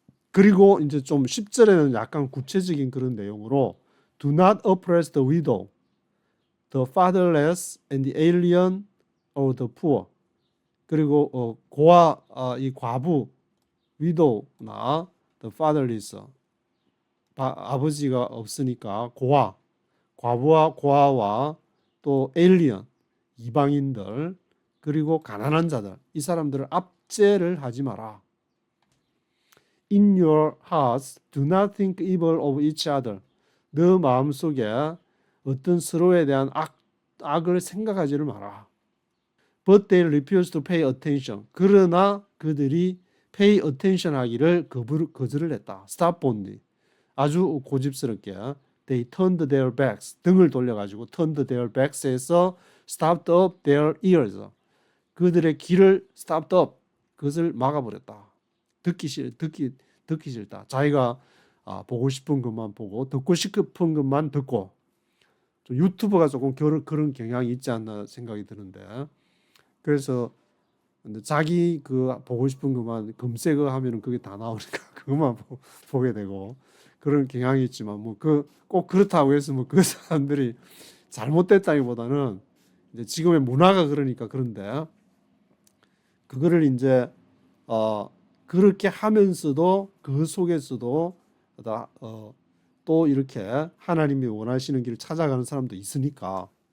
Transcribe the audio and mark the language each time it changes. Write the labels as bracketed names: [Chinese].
[Korean] 그리고 이제 좀 10절에는 약간 구체적인 그런 내용으로 [English] do not oppress the widow, the fatherless and the alien or the poor, [Korean] 그리고 이 과부, widow나 the fatherless, 아버지가 없으니까 과부와 고아와 또 에일리언, 이방인들, 그리고 가난한 자들, 이 사람들을 압제를 하지 마라. [English] In your hearts do not think evil of each other. [Korean] 너 마음속에 어떤 서로에 대한 악을 생각하지를 마라. [English] But they refuse to pay attention. [Korean] 그러나 그들이 [English] pay attention [Korean] 하기를 거절을 했다. [English] Stop only. [Korean] 아주 고집스럽게 [English] they turned their backs. [Korean] 등을 돌려가지고 [English] turned their backs [Korean] 에서 [English] stopped up their ears. [Korean] 그들의 귀를 [English] stopped up. [Korean] 그것을 막아버렸다. 듣기 싫다. 자기가 보고 싶은 것만 보고 듣고 싶은 것만 듣고 좀 유튜브가 조금 그런 경향이 있지 않나 생각이 드는데 그래서 근데 자기 그 보고 싶은 것만 검색어 하면은 그게 다 나오니까 그것만 보게 되고 그런 경향이 있지만 뭐 꼭 그렇다고 해서 뭐 그 사람들이 잘못됐다기보다는 이제 지금의 문화가 그러니까 그런데 그거를 이제 그렇게 하면서도 그 속에서도 또 이렇게 하나님이 원하시는 길을 찾아가는 사람도 있으니까